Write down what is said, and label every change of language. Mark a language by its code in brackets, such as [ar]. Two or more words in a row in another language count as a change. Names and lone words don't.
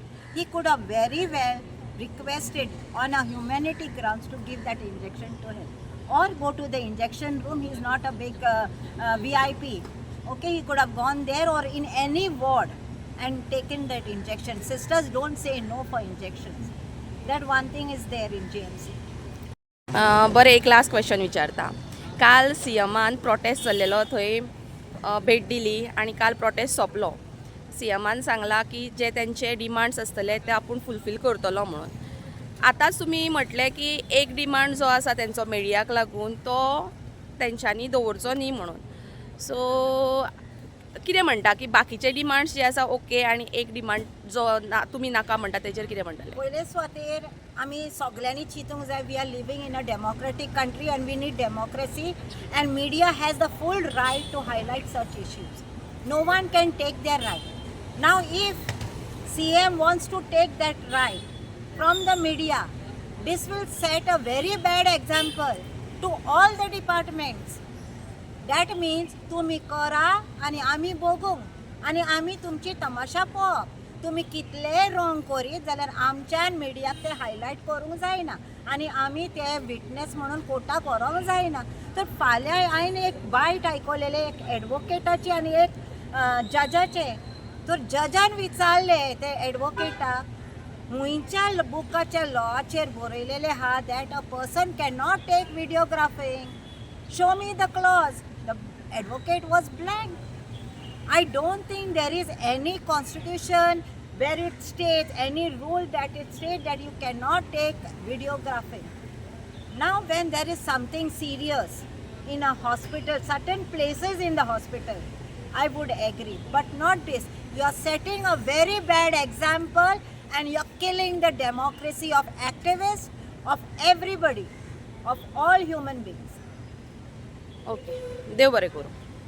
[en] He could have very well requested on a humanity grounds to give that injection to him, or go to the injection room. He is not a big VIP. Okay, he could have gone there or in any ward and taken that injection. Sisters don't say no for injections. That one thing is there in GMC. [kok] बरें एक [en] last question [kok] विचारता. काल सीएमान प्रोटेस्ट चल्लेलो थंय भेट दिली आनी काल प्रोटेस्ट सोंपलो. सीएमान सांगला की जे तेंचे डिमांड्स आसतले ते आपूण फुलफील करतलो म्हणून. आतांच तुमी म्हटलें की एक डिमांड जो आसा तेंचो मिडियाक लागून तो तेंच्यांनी दवरचो न्ही म्हणून. सो कितें म्हणटा की बाकीचे डिमांड्स जे आसा ओके आनी एक डिमांड जो तुमी नाका म्हणटा तेजेर कितें म्हणटले? पयले सुवातेर आमी सगळ्यांनी चिंतूंक जाय, [en] We are living in a democratic country and we need democracy and media has the full right to highlight such issues. No one can take their right. now if CM wants to take that right from the media, this will set a very bad example to all the departments. That means [mr] तुम्ही करा आणि आम्ही बघू आणि आम्ही तुमची तमाशा पळोवप. [kok] तुम्ही कितले रॉंग करीत जाल्यार आमच्यान मिडियाक ते हायलायट करूंक जायना आनी आमी ते विटनेस म्हणून कोर्टाक व्हरोंक जायना. तर फाल्यां हांवें एक बायट आयकलेले एक एडवोकेटाची आनी एक जजाचे. तर जजान विचारले ते एडवोकेटाक हुंयच्या बुकाच्या लॉचेर बरयलेले आहा [en] that a person can not take videographing. show me the clause. The advocate was blank. I don't think there is any constitution where it states, any rule that it states that you cannot take videography. Now when there is something serious in a hospital, certain places in the hospital, I would agree, but not this. You are setting a very bad example and you are killing the democracy of activists, of everybody, of all human beings. [kok] ओके देव बरें करूं.